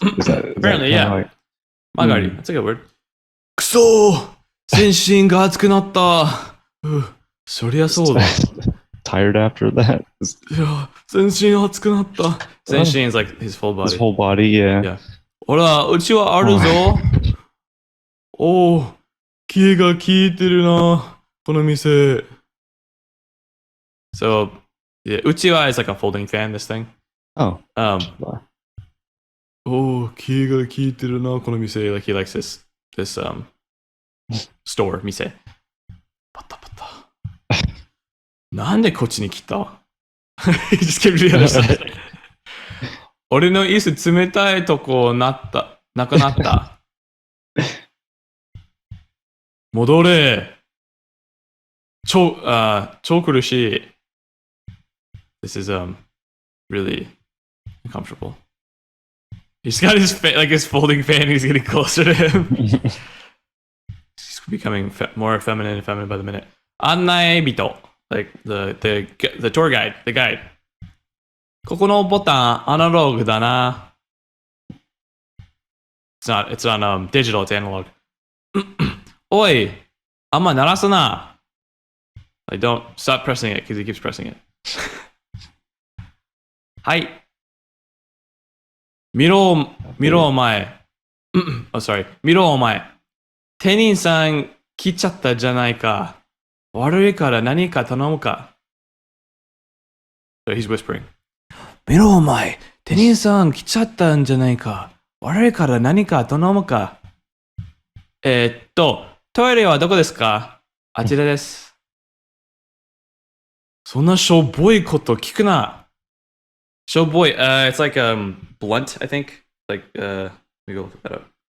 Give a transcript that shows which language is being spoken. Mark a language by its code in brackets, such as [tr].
[en] Apparently, yeah. Like, Magari. That's a good word. Kuso! [ja] 全身が熱くなった。そりゃそうだ。 [en] Tired after that. [ja] いや、全身熱くなった。 [en] 全身 is like his full body. His whole body, yeah. [ja] ほら、うちはあるぞ。おお、気が利いてるな、この店。 [en] So, yeah, うちは is like a folding fan, this thing. Oh. [ja] おお、気が利いてるな、この店。 [en] Like he likes this store, 店。パタパタ。 [ja] なんでこっちに来た？ [en] He just came to the other side. [ja] 俺の椅子冷たいとこなくなった。戻れ。超苦しい。 [en] This is really uncomfortable. He's got his his folding fan. He's getting closer to him. He's becoming more feminine by the minute. 案内人, like the tour guide, the guide. [ja] ここのボタンアナログだな。 [en] It's on digital, it's analog. [ja] おい、あんま鳴らすな。 [en] Like, don't stop pressing it because he keeps pressing it. [ja] はい。見ろお前。 [en] Oh, sorry. [ja] 見ろお前。店員さん来ちゃったじゃないか。悪いから何か頼むか。 [en] So he's whispering. [ja] 見ろお前。店員さん来ちゃったんじゃないか。悪いから何か頼むか。トイレはどこですか？あちらです。そんなしょぼいこと聞くな。 [en] しょぼい。It's like blunt, I think. Like, let me go look that up.